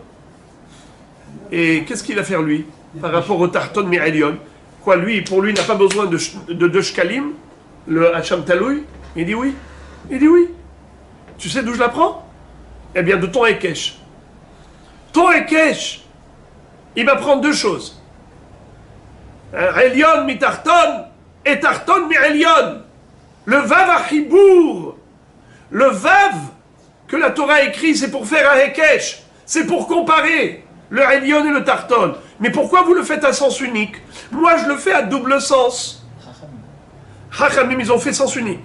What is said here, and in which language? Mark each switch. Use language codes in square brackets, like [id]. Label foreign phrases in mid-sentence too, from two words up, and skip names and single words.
[fr] Et qu'est-ce qu'il va faire lui par rapport au [he] תחתון מעליון? [fr] Quoi, lui, pour lui, il n'a pas besoin de 2 shkalim, le Hacham Taloui? Il dit oui. Il dit oui. Tu sais d'où je l'apprends? Eh bien, de ton Ekesh. Ton Ekesh, il va prendre deux choses. [he] עליון מתחתון et תחתון מעליון. [fr] Le vav à Hibour. Le vav que la Torah écrit, c'est pour faire un Ekesh. C'est pour comparer le Elyon et le tarton. Mais pourquoi vous le faites à sens unique? Moi, je le fais à double sens. Chachamim, ils ont fait sens unique.